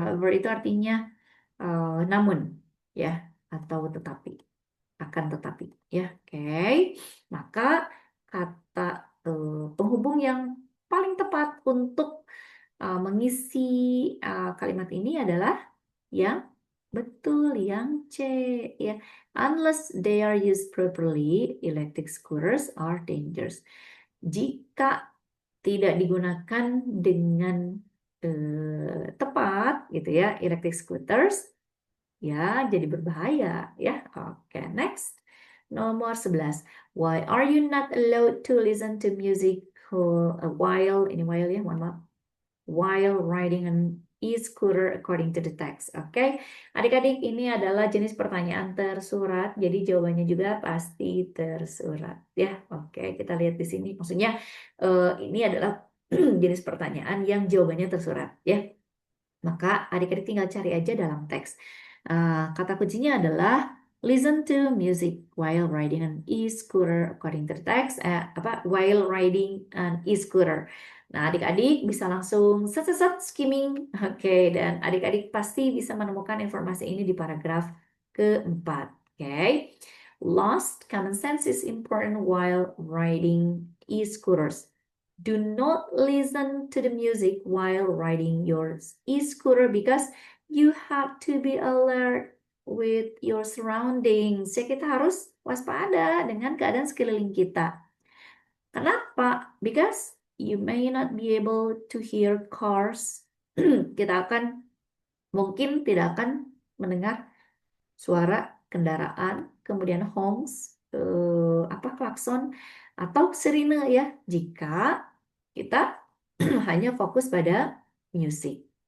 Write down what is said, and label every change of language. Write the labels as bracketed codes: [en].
[id] However itu artinya namun ya atau tetapi, akan tetapi ya. Oke. Maka kata penghubung yang paling tepat untuk mengisi kalimat ini adalah yang betul yang C ya. [en] Unless they are used properly, electric scooters are dangerous. [id] Jika tidak digunakan dengan tepat gitu ya, electric scooters ya jadi berbahaya ya. Oke, next. Nomor 11. [en] Why are you not allowed to listen to music while ini while ya, [id] mohon maaf, [en] while riding an e-scooter according to the text. [id] Oke, adik-adik ini adalah jenis pertanyaan tersurat, jadi jawabannya juga pasti tersurat ya. Oke, kita lihat di sini. Maksudnya ini adalah jenis pertanyaan yang jawabannya tersurat ya. Maka adik-adik tinggal cari aja dalam teks. Kata kuncinya adalah [en] listen to music while riding an e-scooter according to the text. While riding an e-scooter. [id] Nah, adik-adik bisa langsung set skimming. Oke, dan adik-adik pasti bisa menemukan informasi ini di paragraf keempat. Oke. [en] Lost common sense is important while riding e-scooters. Do not listen to the music while riding your e-scooter because you have to be alert with your surroundings. [id] Ya, kita harus waspada dengan keadaan sekeliling kita. Kenapa? [en] Because you may not be able to hear cars. [id] Kita akan mungkin tidak akan mendengar suara kendaraan, kemudian honks, klakson atau sirine ya jika kita hanya fokus pada musik.